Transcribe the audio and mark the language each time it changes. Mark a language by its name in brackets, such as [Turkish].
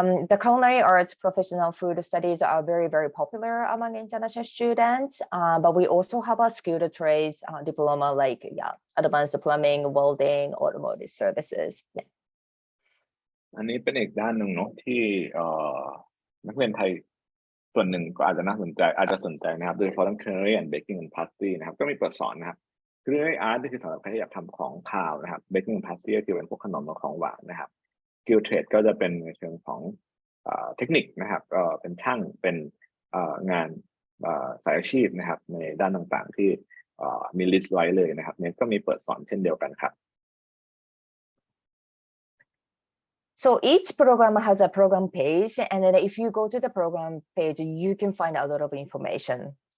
[English] The culinary arts, professional food studies are very, very popular among international students, but we also have a skilled trades diploma like advanced plumbing, welding, automotive services. Yeah. [Thai] อันนี้เป็นอีกด้านหนึ่งเนาะที่นักเรียนไทยส่วนหนึ่งก็อาจจะน่าสนใจนะครับโดยเฉพาะเรื่อง culinary and baking and pastry นะครับก็มีเปิดสอนนะครับ culinary art นี่คือสำหรับใครที่อยากทำของคาวนะครับ baking and pastry ก็คือเป็นพวกขนมและของหวานนะครับ skill trade ก็จะเป็นในเชิงของเทคนิคนะครับก็เป็นช่างเป็นงานสายอาชีพนะครับในด้านต่างๆที่มีลิสต์ไว้เลยนะครับเนี่ยก็มีเปิดสอนเช่นเดียวกันครับ [English] So each program has a program page, and then if you go to the program page, you can find a lot of information.